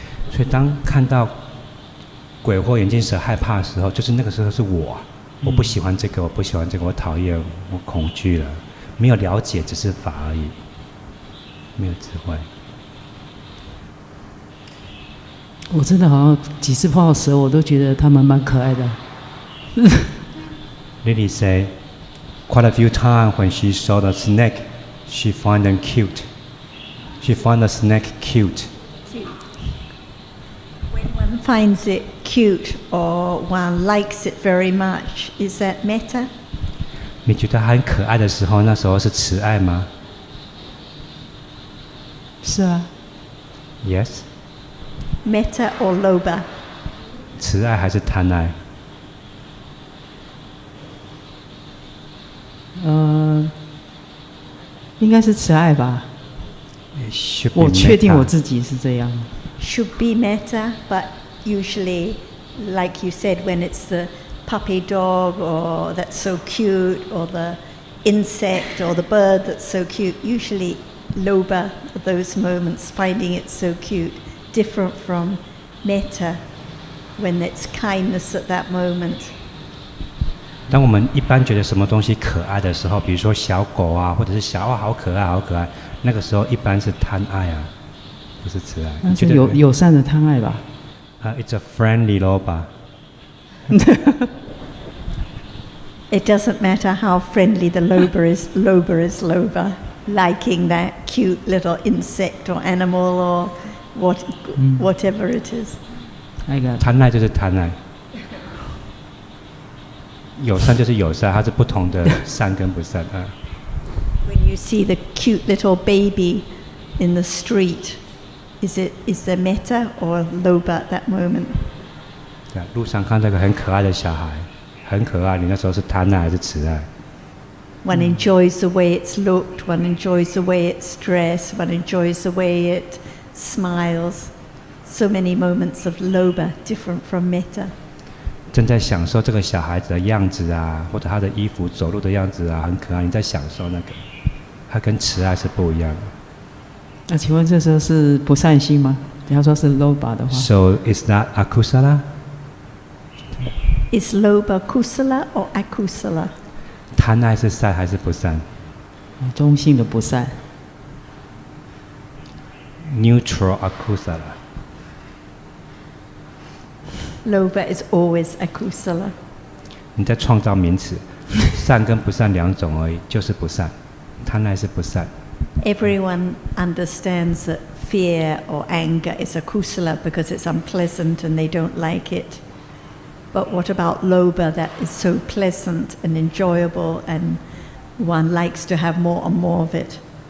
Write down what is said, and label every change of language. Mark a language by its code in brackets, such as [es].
[zh] 所以当看到鬼或眼镜蛇害怕的时候，就是那个时候是我，我不喜欢这个，我不喜欢这个，我讨厌，我恐惧了，没有了解，只是法而已，没有智慧。我真的好像几次碰到蛇，我都觉得它们蛮可爱的。 [en] Lily say, quite a few times when she saw the snake, she found them cute. She found the snake cute. When one finds it cute or one likes it very much, is that metta? [zh] 你觉得它很可爱的时候，那时候是慈爱吗？是啊。 [en] Yes. Metta or lobha? [zh] 慈爱还是贪爱？应该是慈爱吧。我确定我自己是这样。 [en] Should be metta, but usually, like you said, when it's the puppy dog or that's so cute, or the insect or the bird that's so cute, usually lobha at those moments, finding it so cute, different from metta when it's kindness at that moment. [zh] 当我们一般觉得什么东西可爱的时候，比如说小狗啊，或者是小好可爱，好可爱，那个时候一般是贪爱啊，不是慈爱。那是友善的贪爱吧 [en] ？It's a friendly lobha. It doesn't matter how friendly the lobha is. Lobha is lobha, liking that cute little insect or animal or whatever it is. [zh] 贪爱就是贪爱。友善就是友善，它是不同的善跟不善啊。 [en] When you see the cute little baby in the street, is there metta or lobha at that moment? [zh] 对，路上看到个很可爱的小孩，很可爱，你那时候是贪爱还是慈爱？ [en] One enjoys the way it's looked, one enjoys the way it's dressed, one enjoys the way it smiles. So many moments of lobha, different from metta. [zh] 正在享受这个小孩子的样子啊，或者他的衣服走路的样子啊，很可爱。你在享受那个，它跟慈爱是不一样的。那请问这时候是不善心吗？假如说是 lobha 的话。 [en] So is that akusala? Is lobha kusala or akusala? [zh] 贪爱是善还是不善？中性的不善。 [en] Neutral akusala. Lobha is always akusala. [zh] 你在创造名词，善跟不善两种而已，就是不善，贪爱是不善。 [en] Everyone understands that fear or anger is a kusala because it's unpleasant and they don't like it. But what about lobha that is so pleasant and enjoyable and one likes to have more and more of it?